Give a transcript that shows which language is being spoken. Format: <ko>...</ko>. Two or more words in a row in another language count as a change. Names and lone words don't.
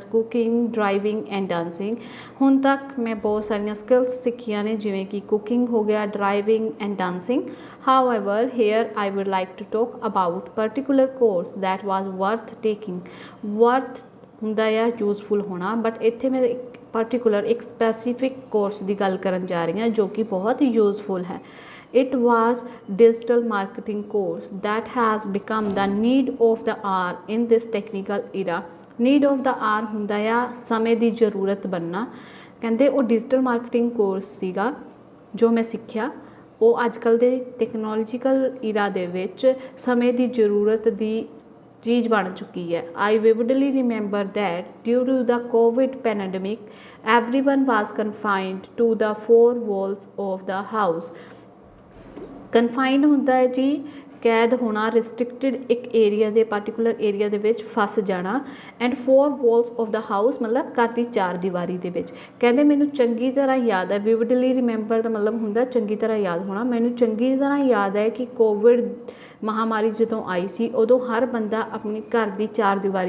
<en>cooking driving and dancing</en> <pa>ਹੁਣ ਤੱਕ ਮੈਂ ਬਹੁਤ ਸਾਰੀਆਂ ਸਕਿੱਲਸ ਸਿੱਖੀਆਂ ਨੇ ਜਿਵੇਂ ਕਿ ਕੁਕਿੰਗ ਹੋ ਗਿਆ</pa> <en>driving and dancing however here I would like to talk about particular course that was worth taking</en> <pa>ਵਰਥ ਹੁੰਦਾ ਆ ਯੂਜ਼ਫੁਲ ਹੋਣਾ ਬਟ ਇੱਥੇ ਮੈਂ ਇੱਕ ਪਰਟੀਕੂਲਰ ਇੱਕ</pa> <en>specific course</en> <pa>ਦੀ ਗੱਲ ਕਰਨ ਜਾ ਰਹੀ ਹਾਂ ਜੋ ਕਿ ਬਹੁਤ ਯੂਜ਼ਫੁਲ ਹੈ</pa> <en>It was digital marketing course that has become the need of the hour in this technical era. Need of the hour</en> <pa>ਹੁੰਦਾ ਆ ਸਮੇਂ ਦੀ ਜ਼ਰੂਰਤ ਬਣਨਾ ਕਹਿੰਦੇ ਉਹ</pa> <en>digital marketing course</en> <pa>ਸੀਗਾ ਜੋ ਮੈਂ ਸਿੱਖਿਆ ਉਹ ਅੱਜ ਕੱਲ੍ਹ ਦੇ</pa> <en>technological era</en> <pa>ਦੇ ਵਿੱਚ ਸਮੇਂ ਦੀ ਜ਼ਰੂਰਤ ਦੀ ਚੀਜ਼ ਬਣ ਚੁੱਕੀ ਹੈ</pa> <en>I vividly remember that due to the Covid pandemic everyone was confined to the four walls of the house</en> <pa>ਕਨਫਾਈਨਡ ਹੁੰਦਾ ਹੈ ਜੀ ਕੈਦ ਹੋਣਾ ਰਿਸਟ੍ਰਿਕਟਿਡ ਇੱਕ ਏਰੀਆ ਦੇ</pa> <en>particular area</en> <pa>ਦੇ ਵਿੱਚ ਫਸ ਜਾਣਾ</pa> <en>and 4 walls of the house</en> <pa>ਮਤਲਬ ਘਰ ਦੀ 4 ਦੀਵਾਰੀ ਦੇ ਵਿੱਚ ਕਹਿੰਦੇ ਮੈਨੂੰ ਚੰਗੀ ਤਰ੍ਹਾਂ ਯਾਦ ਹੈ ਵਿਵਡਲੀ ਰਿਮੈਂਬਰ ਦਾ ਮਤਲਬ ਹੁੰਦਾ ਚੰਗੀ ਤਰ੍ਹਾਂ ਯਾਦ ਹੋਣਾ ਮੈਨੂੰ ਚੰਗੀ ਤਰ੍ਹਾਂ ਯਾਦ ਹੈ ਕਿ ਕੋਵਿਡ ਮਹਾਮਾਰੀ ਜਦੋਂ ਆਈ ਸੀ ਉਦੋਂ ਹਰ ਬੰਦਾ ਆਪਣੀ ਘਰ ਦੀ 4 ਦੀਵਾਰੀ</pa>